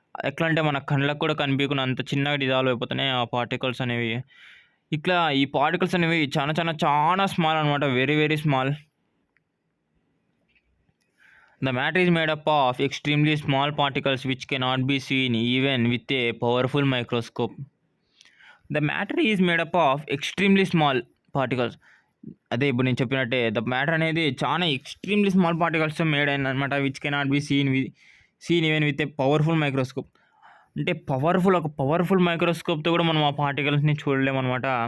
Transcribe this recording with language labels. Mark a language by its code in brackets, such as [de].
[te] ఎట్లా అంటే మన కళ్ళకు కూడా కనిపించకుండా అంత చిన్నగా డిజాల్వ్ అయిపోతున్నాయి ఆ పార్టికల్స్ అనేవి. ఇట్లా ఈ పార్టికల్స్ అనేవి చాలా చాలా చాలా స్మాల్ అనమాట, [en] Very very small. The matter is made up of extremely small particles which cannot be seen even with a powerful microscope. The matter is made up of extremely small particles. [te] అదే ఇప్పుడు నేను చెప్పినట్టే the matter అనేది చాలా extremely small పార్టికల్స్తో made అయింది అనమాట, [en] Which cannot be seen even with a powerful microscope. [te] అంటే ఒక పవర్ఫుల్ మైక్రోస్కోప్తో కూడా మనం ఆ పార్టికల్స్ని చూడలేము అనమాట.